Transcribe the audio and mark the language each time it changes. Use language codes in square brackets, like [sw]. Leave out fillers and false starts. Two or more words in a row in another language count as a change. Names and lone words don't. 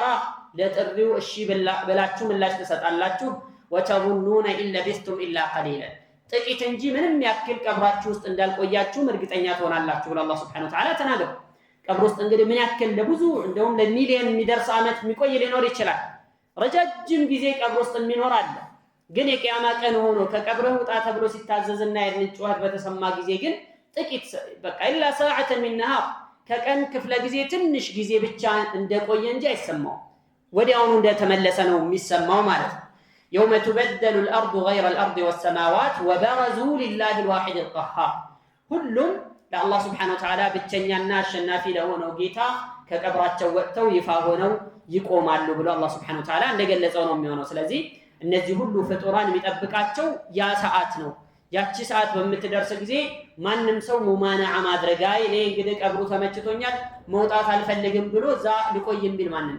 [am] ለጥሪው እሺ ብላችሁ ምላሽ ተሰጣላችሁ። [ar] وتظنون إن لبثتم إلا قليلا [am] ጥቂት እንጂ ምንም ያክል ቀብራችሁ ውስጥ እንዳልቆያችሁ እርግጠኛ ትሆናላችሁ ብሎ አላህ [ar] سبحانه وتعالى [am] ተናገረ። ቀብር ውስጥ እንግዲህ ምን ያክል ለብዙ እንደውም ለሚሊዮን የሚደርስ ዓመት የሚቆይ ሊኖር ይችላል። ረጃጅም ጊዜ ቀብር ውስጥ የሚኖር አለ። ግን የቂያማ ቀን ሆኖ ከቀብረው ውጣ ተብሎ ሲታዘዝና የድን ጩኸት በተሰማ ጊዜ ግን ጥቂት በቃ [ar] إلا ساعة من نهار [am] ከቀን ክፍለ ጊዜ ትንሽ ጊዜ ብቻ እንደቆየ እንጂ አይሰማው ወዲያውኑ እንደተመለሰ ነው የሚሰማው ማለት ነው። [ar] يوم تبدل الأرض غير الأرض والسماوات وبرزوا لله الواحد القهار [am] ሁሉም ለአላህ [ar] سبحانه وتعالى [am] ብቸኛና አሸናፊ ለሆነው ጌታ ከቀብራቸው ወጥተው ይፋ ሆነው ይቆማሉ ብሎ አላህ [ar] سبحانه وتعالى [am] እንደገለጸው ነው የሚሆነው። ስለዚህ እነዚህ ሁሉ ፍጡራን የሚጠብቃቸው ያ ሰዓት ነው። ያቺ ሰዓት በምትደርስ ጊዜ ማንም ሰው ሙማናዓ ማድረግ አይ እኔ እንግዲህ ቀብሩ ተመችቶኛል መውጣት አልፈልግም ብሎ ዛ ሊቆይ የሚል